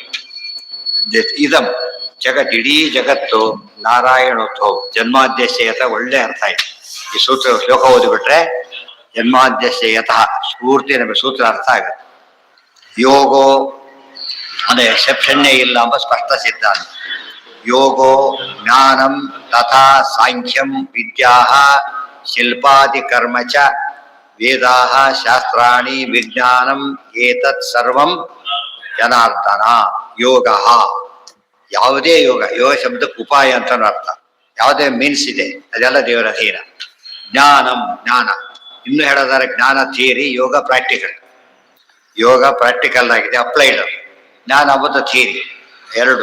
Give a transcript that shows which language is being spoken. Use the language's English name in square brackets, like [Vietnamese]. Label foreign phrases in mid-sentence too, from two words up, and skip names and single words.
[Kannada] ಇದಂ ಇಡೀ ಜಗತ್ತು [Sanskrit] ನಾರಾಯಣೋದ್ಭವ ಜನ್ಮಾದ್ಯಶಯತ. [Kannada] ಒಳ್ಳೆ ಅರ್ಥ ಇದೆ ಈ ಸೂತ್ರ. ಶ್ಲೋಕ ಓದಿಬಿಟ್ರೆ [Sanskrit] ಜನ್ಮಾದ್ಯಶಯತಃ ಸ್ಫೂರ್ತಿ [Kannada] ನಮಗೆ ಸೂತ್ರ ಅರ್ಥ ಆಗುತ್ತೆ. ಯೋಗೋ ಅಂದ್ರೆ ಎಕ್ಸೆಪ್ಷನ್ನೇ ಇಲ್ಲ ಎಂಬ ಸ್ಪಷ್ಟ ಸಿದ್ಧಾಂತ. [Sanskrit] ಯೋಗೋ ಜ್ಞಾನಂ ತಥಾ ಸಾಂಖ್ಯಂ ವಿದ್ಯಾ ಶಿಲ್ಪಾದಿ ಕರ್ಮ ಚ ವೇದಾ ಶಾಸ್ತ್ರಾಣಿ ವಿಜ್ಞಾನಂ ಏತತ್ ಸರ್ವಂ ಜನಾರ್ದನ. [Kannada] ಯೋಗ, ಯಾವುದೇ ಯೋಗ ಶಬ್ದಕ್ಕೆ ಉಪಾಯ ಅಂತ ಅರ್ಥ. ಯಾವುದೇ ಮೀನ್ಸ್ ಇದೆ ಅದೆಲ್ಲ ದೇವರ ಅಧೀನ. ಜ್ಞಾನ ಇನ್ನು ಹೇಳೋದಾದ್ರೆ ಜ್ಞಾನ ಥಿಯರಿ, ಯೋಗ ಪ್ರಾಕ್ಟಿಕಲ್. ಯೋಗ ಪ್ರಾಕ್ಟಿಕಲ್ ಆಗಿದೆ, ಅಪ್ಲೈಡ್. ಜ್ಞಾನ ಮತ್ತು ಥಿಯರಿ ಎರಡು.